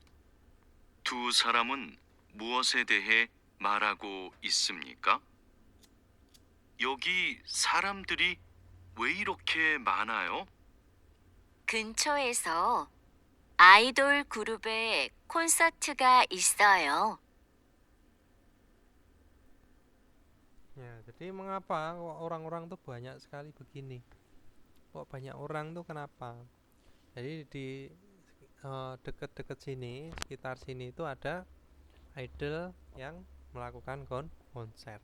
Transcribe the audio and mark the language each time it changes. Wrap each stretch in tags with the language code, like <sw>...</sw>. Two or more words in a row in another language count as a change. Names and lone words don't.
<ko>두 사람은 무엇에 대해 말하고 있습니까? 여기 사람들이 왜 이렇게 많아요? 근처에서 아이돌 그룹의 콘서트가 있어요.</ko> <id>Ya, jadi mengapa orang-orang tuh banyak sekali begini? Kok banyak orang tuh kenapa? Jadi di dekat-dekat sini, sekitar sini itu ada idol yang melakukan konser.</id>